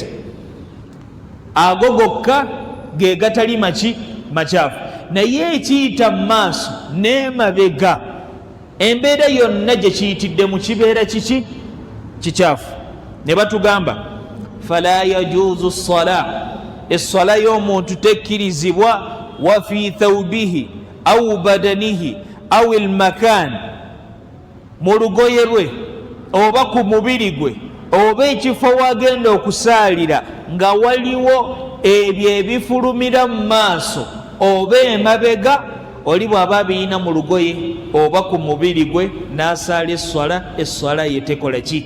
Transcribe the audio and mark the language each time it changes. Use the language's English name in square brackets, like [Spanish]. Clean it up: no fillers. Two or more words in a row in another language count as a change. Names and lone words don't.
[Ganda] Ago gokka ge gatali makyafu. Naye ekiyita mu maaso n'emabega, embeera yonna gye kiyitidde mu kibeera kiki? Kikyafu. Ne batugamba [Arabic] fala yajuzu ssala, [Ganda] essala y'omuntu tekkirizibwa [Arabic] wa fi thawbihi au badanihi au almakan, [Ganda] mu lugoye lwe oba ku mubiri gwe oba ekifo wagenda okusaalira nga waliwo ebyo ebifulumira mu maaso oba emabega oli bw'aba birina mu lugoye oba ku mubiri gwe n'asaala esswala ye tekola ki?